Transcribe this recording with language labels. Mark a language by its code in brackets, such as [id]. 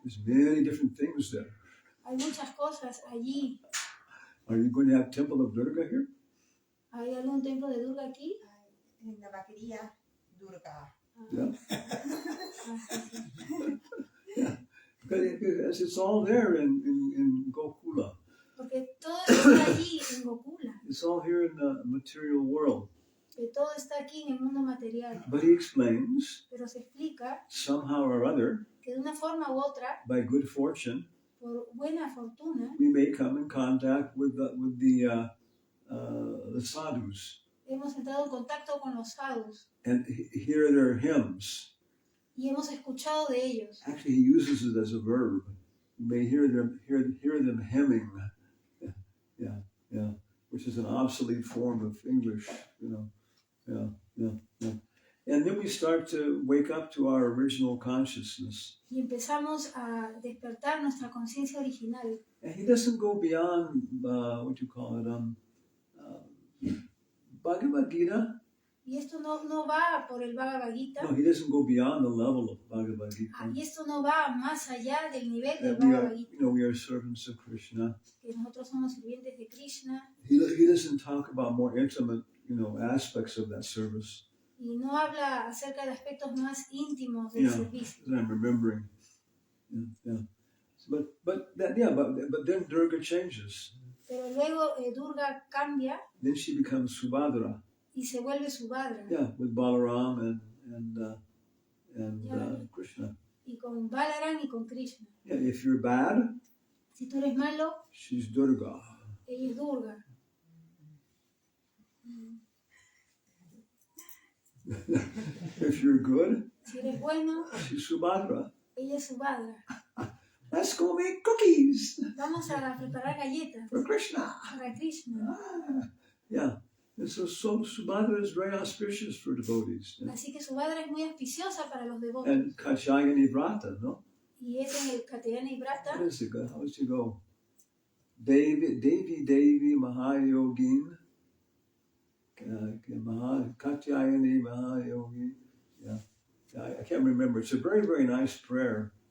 [en] there's many different things there. [es] hay muchas cosas allí. [en] Are you going to have Temple of Durga here? [es] ¿Hay algún templo de Durga aquí? En la vaquería Durga. [en] Yeah. [es] Ah, sí, sí. [en] Yeah. Because it's all there in Gokula. [es] Porque todo está allí en Gokula, [en] It's all here in the material world. [es] que todo está aquí en el mundo material. [en] But he explains, [es] Pero se explica [en] somehow or other, [es] que de una forma u otra, [en] by good fortune, [es] por buena fortuna, [en] we may come in contact with the sadhus [es] hemos entrado en contacto con los sadhus [en] and hear their hymns. [es] y hemos escuchado de ellos. [en] Actually, he uses it as a verb. You may hear them hemming. Yeah, which is an obsolete form of English. Yeah. And then we start to wake up to our original consciousness. [es] Y empezamos a despertar nuestra conciencia original. [en] And he doesn't go beyond what you call it, Bhagavad Gita. [es] Y esto no va por el Bhagavad Gita. [en] No, he doesn't go beyond the level of Bhagavad Gita. [es] Y esto no va más allá del nivel del [en] That we [es] Bhagavad [en] are, [es] Gita. [en] we are servants of Krishna. [es] Que nosotros somos sirvientes de Krishna. [en] He doesn't talk about more intimate, aspects of that service. [es] Y no habla acerca de aspectos más íntimos del servicio. [en] That I'm remembering. Yeah. But then Durga changes. [es] Pero luego Durga cambia [en] Then she becomes Subhadra. [es] y se vuelve Subhadra. [en] Yeah, with Balaram and Krishna. [es] Y con Balaram y con Krishna. [en] Yeah, if you're bad, [es] Si tú eres malo, [en] she's Durga. [es] ella es Durga. [en] If you're good, [es] Si eres bueno, [en] she's Subhadra. [es] ella es Subhadra. [en] Let's go make cookies [es] Vamos a preparar galletas [en] for Krishna. [es] para Krishna. [en] Yeah. And so Subhadra is very auspicious for devotees. Yeah? [es] Así que Subhadra es muy auspiciosa para los devotos. [en] And Caitanya Caritamrta, no? [es] Y es en el Caitanya Caritamrta. [en] How does it go? How does it go? Devi Mahayogin. Katyayani Mahayogin. Yeah. I can't remember. It's a very, very nice prayer.